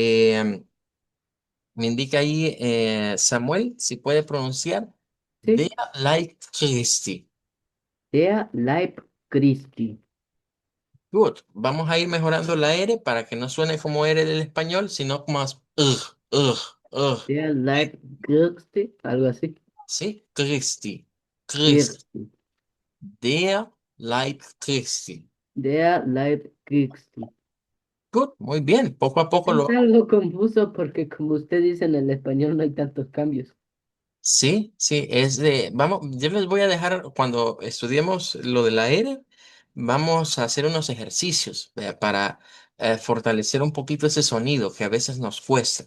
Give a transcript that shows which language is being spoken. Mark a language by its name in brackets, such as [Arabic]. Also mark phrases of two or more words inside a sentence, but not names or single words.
[Spanish] Me indica ahí Samuel, si puede pronunciar Der sí, [German] Leib Christi. der Leib Christi. [English] Good. [Spanish] Vamos a ir mejorando la R para que no suene como R del español, sino más ugh, ugh. [German] Der Leib Christi, [Spanish] algo así. ¿Sí? [German] Christi. Christi. Christi. Der Leib Christi. Der Leib Christi. [English] Good. [Spanish] Muy bien. Poco a poco Es lo... algo confuso porque como usted dice en el español no hay tantos cambios. Sí, sí, es de... Vamos, yo les voy a dejar, cuando estudiemos lo de la R, vamos a hacer unos ejercicios para fortalecer un poquito ese sonido que a veces nos cuesta.